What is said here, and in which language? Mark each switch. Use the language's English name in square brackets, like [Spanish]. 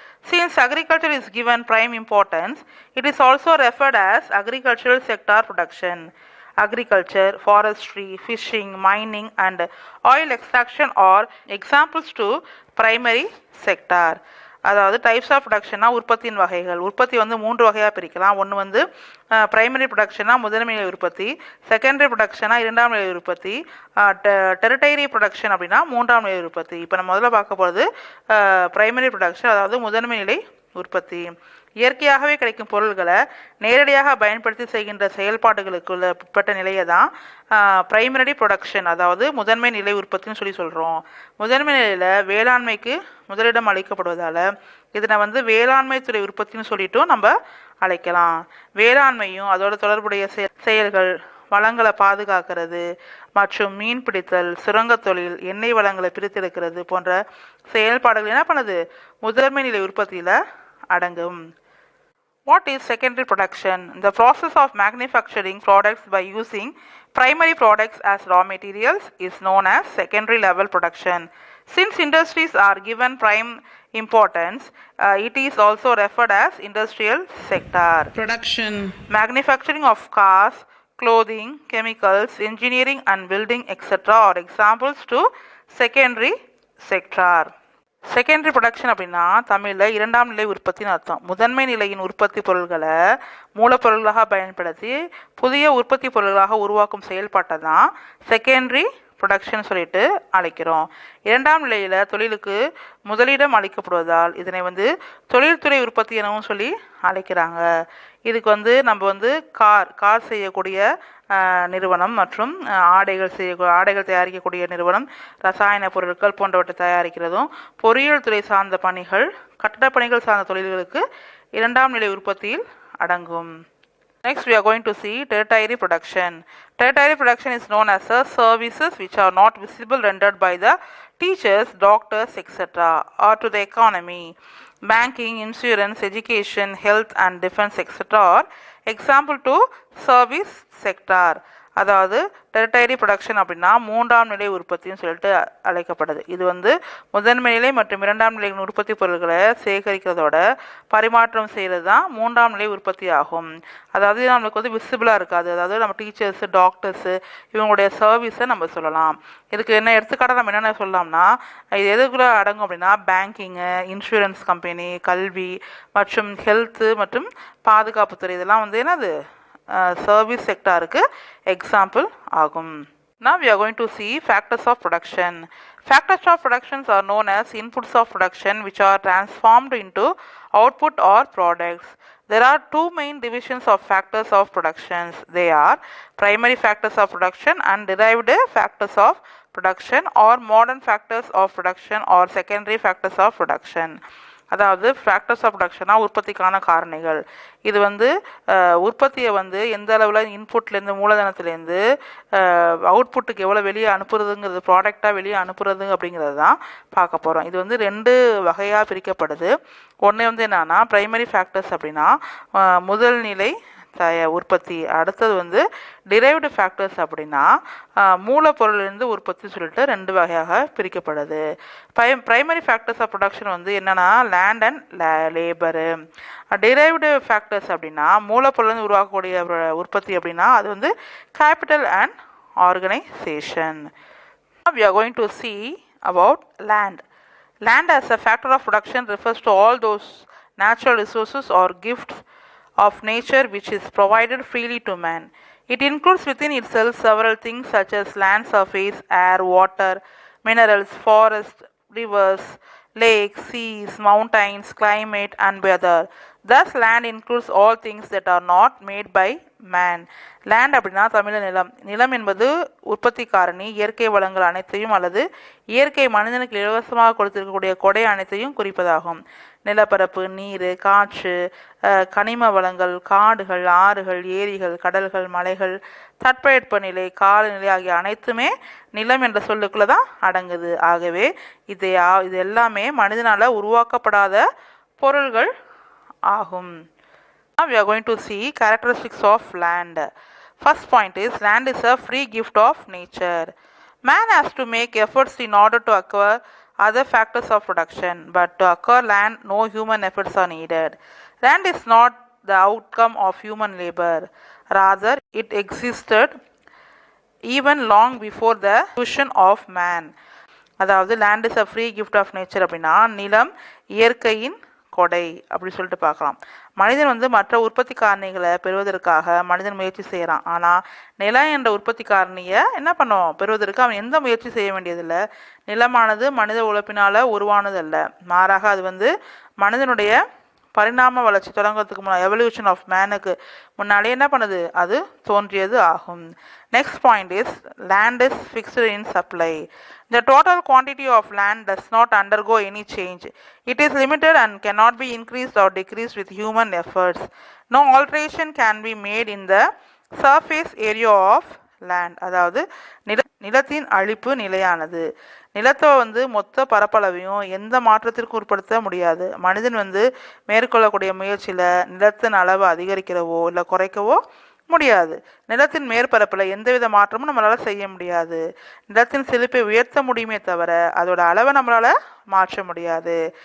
[English] Since agriculture is given prime importance, it is also referred as agricultural sector production. Agriculture, forestry, fishing, mining and oil extraction are examples to primary sector. [Tamil] அதாவது [English] types of ப்ரொடக்ஷன்னா [Tamil] உற்பத்தியின் வகைகள். உற்பத்தி 3 வகையாக பிரிக்கலாம். ஒன்று primary ப்ரொடக்ஷனா முதன்மை நிலை உற்பத்தி, செகண்டரி ப்ரொடக்ஷனா இரண்டாம் நிலை உற்பத்தி, டெரிட்டரி ப்ரொடக்ஷன் அப்படின்னா மூன்றாம் நிலை உற்பத்தி. இப்போ நம்ம முதல்ல பார்க்க போகிறது பிரைமரி ப்ரொடக்ஷன், அதாவது முதன்மை நிலை உற்பத்தி. இயற்கையாகவே கிடைக்கும் பொருள்களை நேரடியாக பயன்படுத்தி செய்கின்ற செயல்பாடுகளுக்குள்ள உட்பட்ட நிலையை தான் பிரைமரி ப்ரொடக்ஷன், அதாவது முதன்மை நிலை உற்பத்தின்னு சொல்கிறோம். முதன்மை நிலையில் வேளாண்மைக்கு முதலிடம் அளிக்கப்படுவதால் இதனை வேளாண்மை துறை உற்பத்தின்னு சொல்லிட்டும் நம்ம அழைக்கலாம். வேளாண்மையும் அதோட தொடர்புடைய செயல்கள், வளங்களை பாதுகாக்கிறது மற்றும் மீன் பிடித்தல், சுரங்க தொழில், எண்ணெய் வளங்களை பிரித்தெடுக்கிறது போன்ற செயல்பாடுகள் என்ன பண்ணுது, முதன்மை நிலை உற்பத்தியில் அடங்கும். [English] What is secondary production? The process of manufacturing products by using primary products as raw materials is known as secondary level production. Since industries are given prime importance, it is also referred as industrial sector. Production. Manufacturing of cars, clothing, chemicals, engineering and building etc. are examples to secondary sector. [Tamil] Secondary production அப்படின்னா தமிழில் இரண்டாம் நிலை உற்பத்தின்னு அர்த்தம். முதன்மை நிலையின் உற்பத்தி பொருள்களை மூலப்பொருள்களாக பயன்படுத்தி புதிய உற்பத்தி பொருள்களாக உருவாக்கும் செயல்பாட்டை தான் செகண்டரி ப்ரொடக்ஷன் சொல்லிட்டு அழைக்கிறோம். இரண்டாம் நிலையில் தொழிலுக்கு முதலிடம் அளிக்கப்படுவதால் இதனை தொழில்துறை உற்பத்தி எனவும் சொல்லி அழைக்கிறாங்க. இதுக்கு நம்ம கார் செய்யக்கூடிய நிறுவனம் மற்றும் ஆடைகள் தயாரிக்கக்கூடிய நிறுவனம், ரசாயன பொருட்கள் போன்றவற்றை தயாரிக்கிறதும், பொறியியல் துறை சார்ந்த பணிகள், கட்டடப் பணிகள் சார்ந்த தொழில்களுக்கு இரண்டாம் நிலை உற்பத்தியில் அடங்கும். [English] Next we are going to see tertiary production. Tertiary production is known as services which are not visible rendered by the teachers, doctors etc. or to the economy. Banking, insurance, education, health and defense etc. are example to service sector. [Tamil] அதாவது territory production அப்படின்னா மூன்றாம் நிலை உற்பத்தின்னு சொல்லிட்டு அழைக்கப்படுது. இது முதன்மை நிலை மற்றும் இரண்டாம் நிலை உற்பத்தி பொருட்களை சேகரிக்கிறதோட பரிமாற்றம் செய்கிறது தான் மூன்றாம் நிலை உற்பத்தி ஆகும். அதாவது நம்மளுக்கு விசிபிளாக இருக்காது. அதாவது நம்ம டீச்சர்ஸு, டாக்டர்ஸு இவங்களுடைய சர்வீஸை நம்ம சொல்லலாம். இதுக்கு என்ன எடுத்துக்காட்டாக நம்ம என்னென்ன சொல்லலாம்னா, இது எதுக்குள்ள அடங்கும் அப்படின்னா பேங்கிங்கு, இன்சூரன்ஸ் கம்பெனி, கல்வி மற்றும் ஹெல்த்து மற்றும் பாதுகாப்புத்துறை இதெல்லாம் என்னது [English] service sector example [Tamil] agum. [English] Now we are going to see factors of production. Factors of productions are known as inputs of production which are transformed into output or products. There are two main divisions of factors of productions. They are primary factors of production and derived factors of production or modern factors of production or secondary factors of production. [Tamil] அதாவது [English] factors of ப்ரொடக்ஷனாக [Tamil] உற்பத்திக்கான காரணிகள். இது உற்பத்தியை எந்த அளவில் இன்புட்லேருந்து மூலதனத்துலேருந்து அவுட்புட்டுக்கு எவ்வளோ வெளியே அனுப்புறதுங்கிறது, ப்ராடக்டாக வெளியே அனுப்புறது அப்படிங்கிறது தான் பார்க்க போகிறோம். இது ரெண்டு வகையாக பிரிக்கப்படுது. ஒன்று என்னன்னா பிரைமரி ஃபேக்டர்ஸ் அப்படின்னா முதல் நிலை உற்பத்தி. அடுத்தது டிரைவ்டு ஃபேக்டர்ஸ் அப்படின்னா மூலப்பொருளிலிருந்து உற்பத்தி சொல்லிட்டு ரெண்டு வகையாக பிரிக்கப்படுது. [English] primary factors of production [Tamil] என்னன்னா [English] Land and labour. [Tamil] Derived factors அப்படின்னா மூலப்பொருளிலிருந்து உருவாக்கக்கூடிய உற்பத்தி அப்படின்னா அது [English] Capital and organisation. We are going to see about land. Land as a factor of production refers to all those natural resources or gifts of nature which is provided freely to man. It includes within itself several things such as land surface, air, water, minerals, forests, rivers, lakes, seas, mountains, climate and weather. Thus land includes all things that are not made by man. [Tamil] Land அப்படின்னா தமிழ் நிலம். நிலம் என்பது உற்பத்தி காரணி, இயற்கை வளங்கள் அனைத்தையும் அல்லது இயற்கை மனிதனுக்கு இலவசமாக கொடுத்திருக்கக்கூடிய கொடை அனைத்தையும் குறிப்பதாகும். நிலப்பரப்பு, நீர், காற்று, கனிம வளங்கள், காடுகள், ஆறுகள், ஏரிகள், கடல்கள், மலைகள், தட்பவெப்பநிலை, காலநிலை ஆகிய அனைத்துமே நிலம் என்ற சொல்லுக்குள்ள தான் அடங்குது. ஆகவே இது எல்லாமே மனிதனால் உருவாக்கப்படாத பொருள்கள் ஆகும். [English] Now we are going to see characteristics of land. First point is land is a free gift of nature. Man has to make efforts in order to acquire other factors of production, but to acquire land no human efforts are needed. Land is not the outcome of human labor. Rather, it existed even long before the creation of man. [Tamil] அதாவது [English] land is a free gift of nature [Tamil] அப்படின்னா நிலம் இயற்கையின் கொடை அப்படி சொல்லிட்டு பார்க்கலாம். மனிதன் மற்ற உற்பத்தி காரணிகளை பெறுவதற்காக மனிதன் முயற்சி செய்கிறான். ஆனால் நிலம் என்ற உற்பத்தி காரணியை என்ன பண்ணோம் பெறுவதற்கு அவன் எந்த முயற்சி செய்ய வேண்டியதில்லை. நிலமானது மனித உழைப்பினால் உருவானது அல்ல, மாறாக அது மனிதனுடைய பரிணாம வளர்ச்சி தொடங்குறதுக்கு முன்னாடி [English] evolution of மேனுக்கு [Tamil] முன்னாடியே என்ன பண்ணுது, அது தோன்றியது ஆகும். [English] Next point is land is fixed in supply. The total quantity of land does not undergo any change. It is limited and cannot be increased or decreased with human efforts. No alteration can be made in the surface area of land. [Tamil] அதாவது நிலத்தின் அழிப்பு நிலையானது. நிலத்தை மொத்த பரப்பளவையும் எந்த மாற்றத்திற்கு உட்படுத்த முடியாது. மனிதன் மேற்கொள்ளக்கூடிய முயற்சியில் நிலத்தின் அளவை அதிகரிக்கிறவோ இல்லை குறைக்கவோ முடியாது. நிலத்தின் மேற்பரப்பில் எந்தவித மாற்றமும் நம்மளால் செய்ய முடியாது. நிலத்தின் செழிப்பை உயர்த்த முடியுமே தவிர அதோட அளவை நம்மளால் மாற்ற முடியாது.